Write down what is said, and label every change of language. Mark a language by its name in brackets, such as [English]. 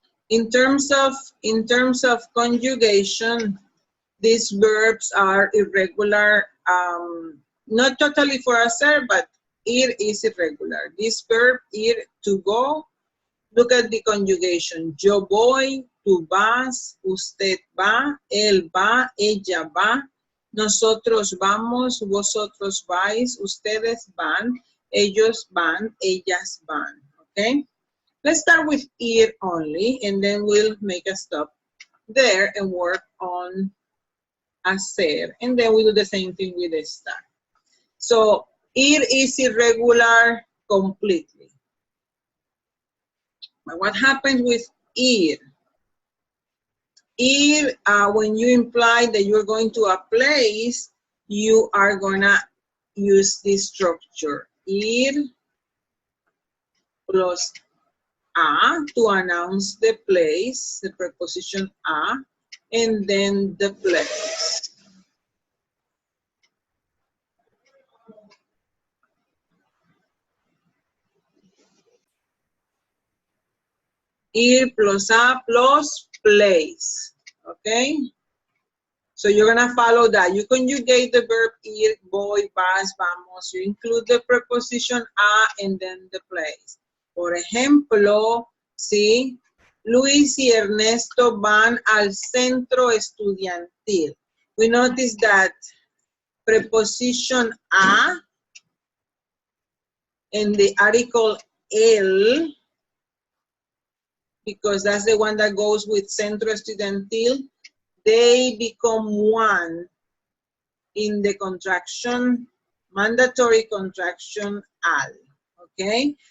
[English] In terms of conjugation, these verbs are irregular, not totally for hacer, but ir is irregular. This verb ir, to go, look at the conjugation. [Spanish] Yo voy, tú vas, usted va, él va, ella va, nosotros vamos, vosotros vais, ustedes van, ellos van, ellas van. [English] Okay? Let's start with ir only, and then we'll make a stop there and work on hacer, and then we do the same thing with estar. So ir is irregular completely. But what happens with ir? Ir, when you imply that you're going to a place, you are gonna use this structure. Ir plus a to announce the place, the preposition a, and then the place. Ir plus a plus place, okay? So you're gonna follow that. You conjugate the verb ir, voy, vas, vamos. You include the preposition a and then the place. [Spanish] Por ejemplo, sí, Luis y Ernesto van al centro estudiantil. [English] We notice that preposition a and the article el, because that's the one that goes with centro estudiantil, they become one in the contraction, mandatory contraction al, okay?